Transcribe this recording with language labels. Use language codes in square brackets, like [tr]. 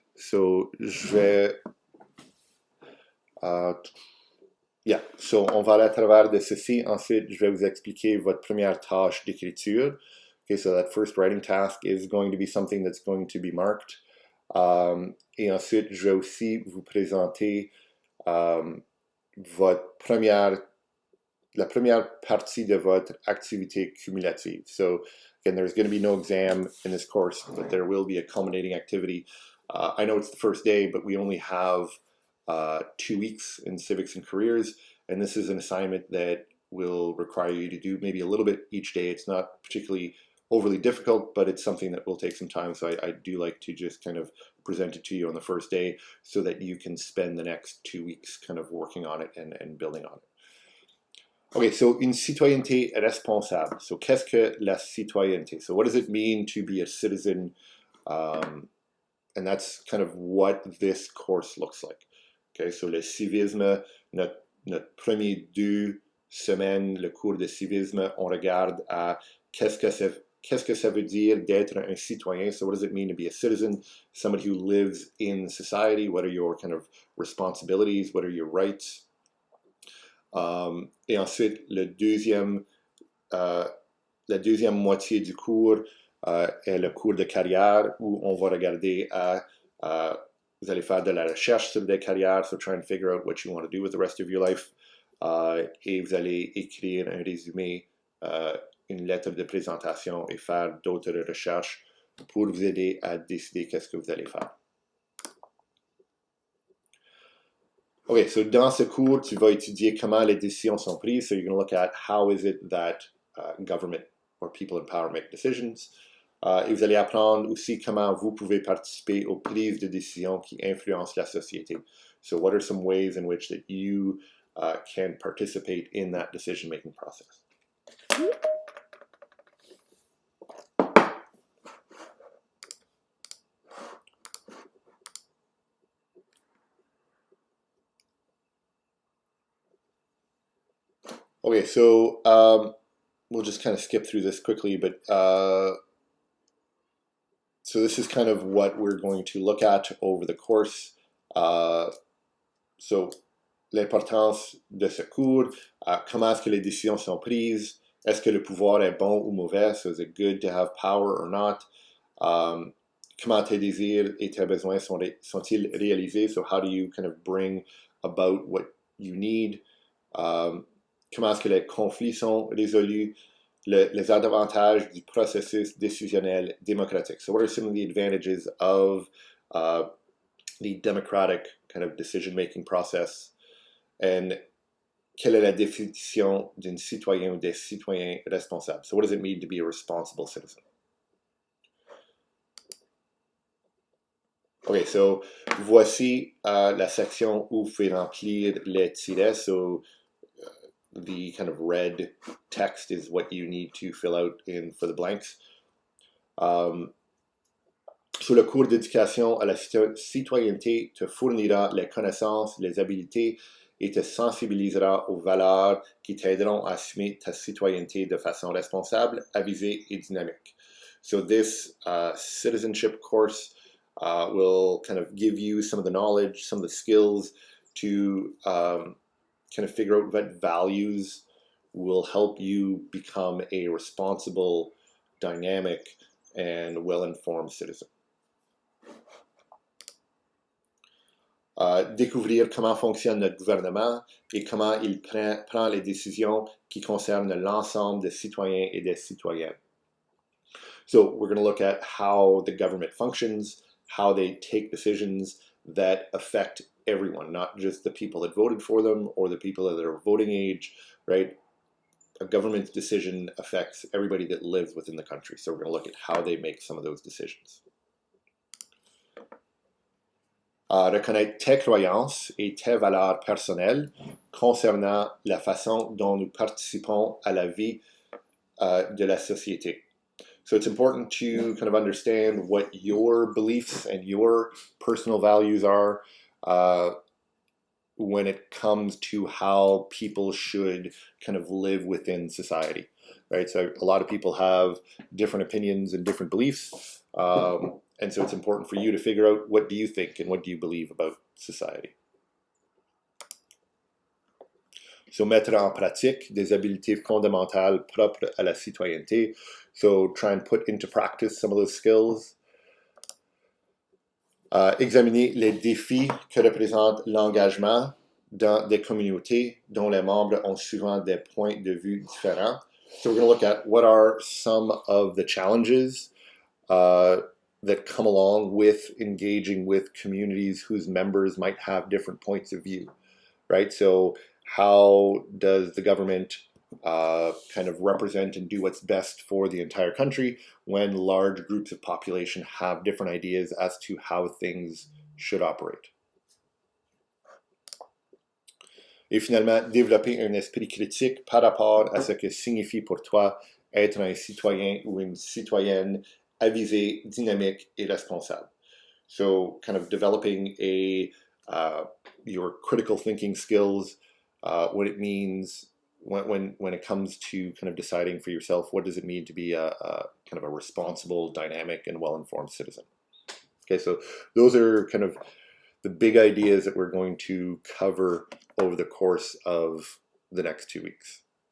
[fr] So je vais yeah, so on va aller à travers de ceci. Ensuite, je vais vous expliquer votre première tâche d'écriture. [en] Okay, so that first writing task is going to be something that's going to be marked. [fr] Et ensuite, je vais aussi vous présenter la première partie de votre activité cumulative. [en] So again, there's going to be no exam in this course, but there will be a culminating activity. I know it's the first day, but we only have 2 weeks in civics and careers, and this is an assignment that will require you to do maybe a little bit each day. It's not particularly overly difficult, but it's something that will take some time. So I do like to just kind of present it to you on the first day so that you can spend the next 2 weeks kind of working on it and building on it. [fr] Okay, so une citoyenneté responsable. So qu'est-ce que la citoyenneté? [en] So what does it mean to be a citizen? And that's kind of what this course looks like. [fr] Okay, so le civisme, notre premier 2 semaines, le cours de civisme, on regarde à qu'est-ce que ça veut dire d'être un citoyen? [en] So what does it mean to be a citizen? Somebody who lives in society. What are your kind of responsibilities? What are your rights? [fr] Et ensuite, la deuxième moitié du cours est le cours de carrière où on va regarder vous allez faire de la recherche sur des carrières, [en] so try and figure out what you want to do with the rest of your life. [fr] Et vous allez écrire un résumé, une lettre de présentation et faire d'autres recherches pour vous aider à décider qu'est-ce que vous allez faire. Okay, so dans ce cours, tu vas étudier comment les décisions sont prises. [en] So you're going to look at how is it that government or people in power make decisions. [fr] Et vous allez apprendre aussi comment vous pouvez participer aux prises de décisions qui influencent la société. [en] So what are some ways in which that you can participate in that decision-making process? Okay, so we'll just kind of skip through this quickly, but so this is kind of what we're going to look at over the course. [fr] So l'importance de ce cours, comment est-ce que les décisions sont prises, est-ce que le pouvoir est bon ou mauvais, [en] so is it good to have power or not, [fr] comment tes désirs et tes besoins sont-ils réalisés, [en] so how do you kind of bring about what you need, [fr] comment est-ce que les conflits sont résolus, les avantages du processus décisionnel démocratique. [en] So what are some of the advantages of the democratic kind of decision-making process, and [fr] quelle est la définition d'un citoyen ou des citoyens responsables? [en] So what does it mean to be a responsible citizen? [fr] Ok, so voici la section où vous pouvez remplir les tirets. [en] So the kind of red text is what you need to fill out in for the blanks. [fr] Sur le cours d'éducation à la citoyenneté te fournira les connaissances, les habiletés et te sensibilisera aux valeurs qui t'aideront à assumer ta citoyenneté de façon responsable, avisée et dynamique. [en] So this citizenship course will kind of give you some of the knowledge, some of the skills to kind of figure out what values will help you become a responsible, dynamic, and well-informed citizen. [fr] Découvrir comment fonctionne notre gouvernement et comment il prend les décisions qui concernent l'ensemble des citoyens et des citoyennes. [en] So we're going to look at how the government functions, how they take decisions that affect everyone, not just the people that voted for them or the people that are voting age, right? A government decision affects everybody that lives within the country. So we're going to look at how they make some of those decisions. [fr] Reconnaître tes croyances et tes valeurs personnelles concernant la façon dont nous participons à la vie de la société. [en] So it's important to kind of understand what your beliefs and your personal values are when it comes to how people should kind of live within society, right? So a lot of people have different opinions and different beliefs. And so it's important for you to figure out what do you think and what do you believe about society. [fr] So mettre en pratique des habiletés fondamentales propres à la citoyenneté. [en] So try and put into practice some of those skills. [fr] Examiner les défis que représente l'engagement dans des communautés dont les membres ont souvent des points de vue différents. [en] So we're going to look at what are some of the challenges that come along with engaging with communities whose members might have different points of view, right? So how does the government kind of represent and do what's best for the entire country when large groups of population have different ideas as to how things should operate? [fr] Et finalement, développer un esprit critique par rapport à ce que signifie pour toi être un citoyen ou une citoyenne avisé, dynamique, et responsable. [en] So kind of developing your critical thinking skills, what it means when it comes to kind of deciding for yourself, what does it mean to be a kind of a responsible, dynamic, and well-informed citizen. Okay, so those are kind of the big ideas that we're going to cover over the course of the next 2 weeks.